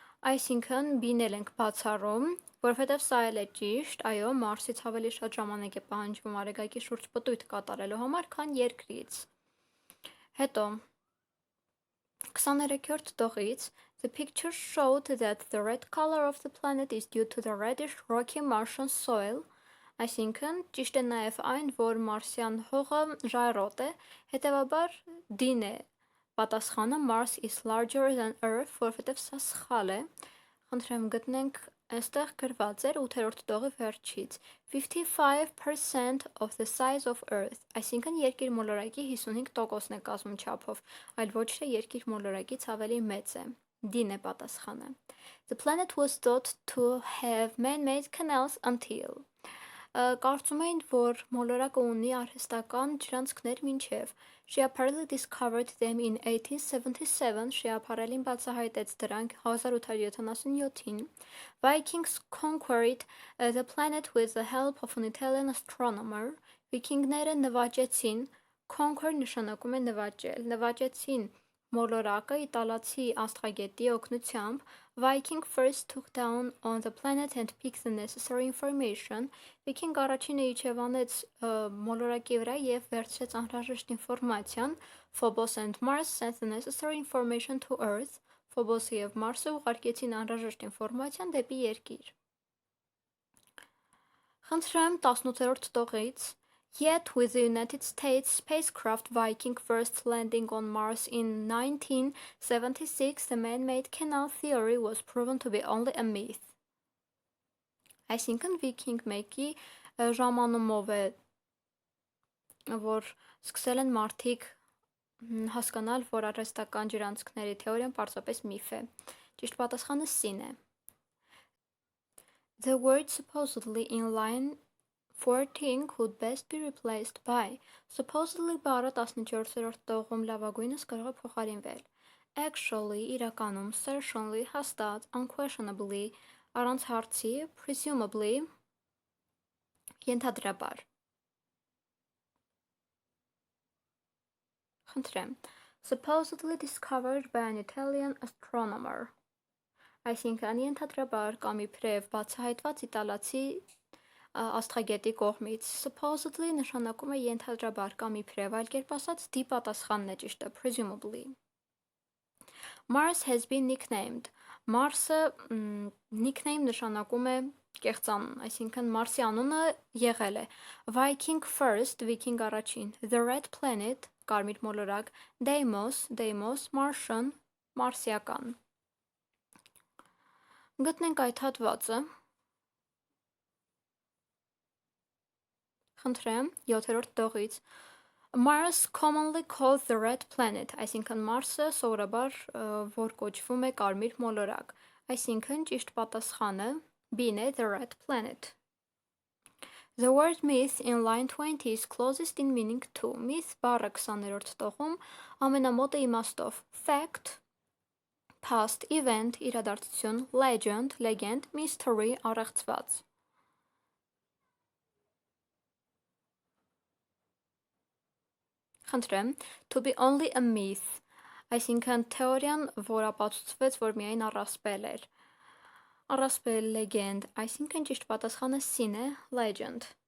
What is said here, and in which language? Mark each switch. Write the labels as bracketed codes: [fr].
[hy] Այսինքն բինել ենք բացառում, որովհետև սա էլ է ճիշտ, այո, Մարսից ավելի շատ ժամանակ է պահանջվում արեգակի շուրջ պտույտ կատարելու համար, քան երկրից. Հետո 23-րդ տողից [en] The picture showed that the red color of the planet is due to the reddish rocky Martian soil. [hy] Այսինքն, ճիշտ է նաև այն, որ մարսյան հողը ժայռոտ է, հետևաբար դին է պատասխանը [en] Mars is larger than Earth, [hy] որովհետև սա սխալ է. Խնդրեմ գտնենք, այստեղ գրված էր 8-րդ տողի վերջից. [en] 55% of the size of Earth, [hy] այսինքն երկիր մոլորակի 55%-ն է կազմում չափով, այլ ոչ թե երկիր մոլորակից ավելի մեծ է. Դին է պատասխանը. [en] The planet was thought to have man-made canals until [hy] Կարծում էին, որ մոլորակը ունի արհեստական ջրանցքներ մինչև. [en] She apparently discovered them in 1877, [hy] շեափարելին բացահայտեց դրանք 1877-ին. [en] Vikings conquered the planet with the help of an Italian astronomer. [hy] Վիկինգները նվաճեցին, conquer նշանակում է նվաճել, նվաճեցին մոլորակը իտալացի աստղագետի օգնությամբ. [en] Viking first took down on the planet and picked the necessary information. [hy] Viking առաջինը իջևանեց մոլորակի վրա և վերցրեց անհրաժեշտ ինֆորմացիան. [en] Phobos and Mars sent the necessary information to Earth. [hy] Phobos-ը և Մարսը ուղարկեցին անհրաժեշտ ինֆորմացիան դեպի երկիր. Խնդրեմ 18-րդ տողից. [en] Yet, with the United States spacecraft Viking first landing on Mars in 1976, the man-made canal theory was proven to be only a myth. [hy] Այսինքն Viking 1-ի ժամանումով է, որ սկսել են մարդիկ հասկանալ, որ արհեստական ջրանցքների թեորիան պարզապես միֆ է. Ճիշտ պատասխանը C-ն է. [en] The word supposedly in line 14 could best be replaced by supposedly [hy] բառը 14-րդ տողում լավագույնս կարող է փոխարինվել. Actually, իրականում, certainly, հաստատ, unquestionably, առանց հարցի, presumably, ենթադրաբար. [en] Խնդրեմ. Supposedly discovered by an Italian astronomer. [hy] Այսինքն ենթադրաբար կամ իբրև բացահայտված իտալացի աստղագետի կողմից. supposedly նշանակում է ենթադրաբար կամ իբրև, այլ կերպ ասած դի պատասխանն է ճիշտը, presumably. [en] Mars has been nicknamed. [hy] Մարսը nickname նշանակում է կեղծանուն, այսինքն Մարսի անունը եղել է Viking first, Viking առաջին, [en] The Red Planet, [hy] կարմիր մոլորակ, Deimos, Martian, մարսիական։ Գտնենք այդ հատվածը։ Խնդրեմ, 7-րդ տողից։ [en] Mars commonly called the red planet, [hy] այսինքն Մարսը սովորաբար որ կոչվում է կարմիր մոլորակ, այսինքն ճիշտ պատասխանը B-ն է [en] the red planet. The word myth in line 20 is closest in meaning to. [hy] Myth բառը 20-րդ տողում ամենամոտը իմաստով fact, [en] past event, [hy] իրադարձություն, legend, mystery, առեղծված։ Խնդրեմ, [en] to be only a myth, [hy] այսինքն թեորիան, որ ապացուցվեց, որ միայն առասպել էր։ Առասպել legend, այսինքն ճիշտ պատասխանը C-ն է, legend.